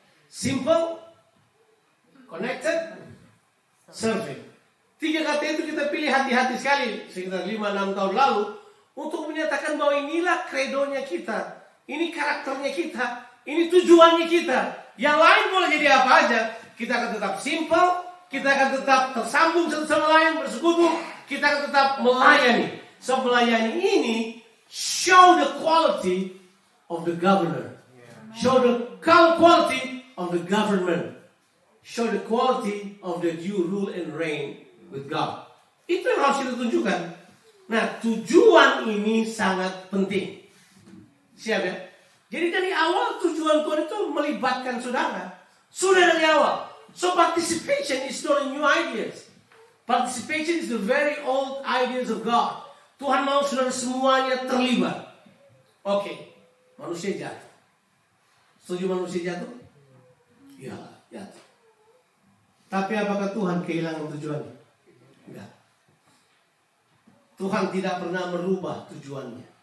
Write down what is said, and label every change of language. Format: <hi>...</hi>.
<en>Simple, connected, serving.</en> <id>3 kata itu kita pilih hati-hati sekali sekitar 5-6 tahun lalu untuk menyatakan bahwa inilah kredonya kita, ini karakternya kita, ini tujuannya kita. Yang lain boleh jadi apa aja. Kita akan tetap simple, kita akan tetap tersambung satu sama lain, bersekutu, kita akan tetap melayani.</id> <en>So</en> <id>melayani ini</id> <en>show the quality of the governor, show the quality of the government, show the quality of the due rule and reign with God.</en> <id>Itu yang harus kita tunjukkan. Nah, tujuan ini sangat penting. Siap ya? Jadi dari awal tujuan Tuhan itu melibatkan saudara. Sudah dari awal.</id> <en>So participation is not new ideas. Participation is the very old ideas of God.</en> <id>Tuhan mau saudara semuanya terlibat. Oke, manusia jatuh. Setuju manusia jatuh? Ya, jatuh. Tapi apakah Tuhan kehilangan tujuannya? Enggak. Tuhan tidak pernah merubah tujuannya.</id>